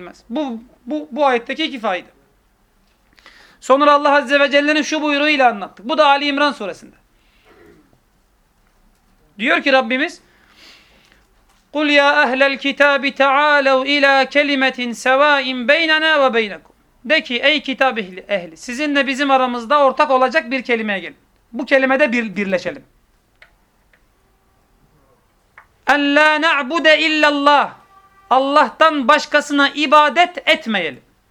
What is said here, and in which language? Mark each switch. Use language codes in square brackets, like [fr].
[tr] Bu ayetteki iki fayda. Sonra Allah Azze ve Celle'nin şu buyruğuyla anlattık. Bu da Ali İmran suresinde. Diyor ki Rabbimiz [ar] قُلْ يَا أَهْلَ الْكِتَابِ تَعَالَوْا اِلَى كَلِمَةٍ سَوَائِمْ بَيْنَنَا وَبَيْنَكُمْ. [tr] De ki ey kitap ehli sizinle bizim aramızda ortak olacak bir kelimeye gelin. Bu kelimede birleşelim. [ar] En la na'bude illallah. [tr] Allah'tan başkasına ibadet etmeyelim.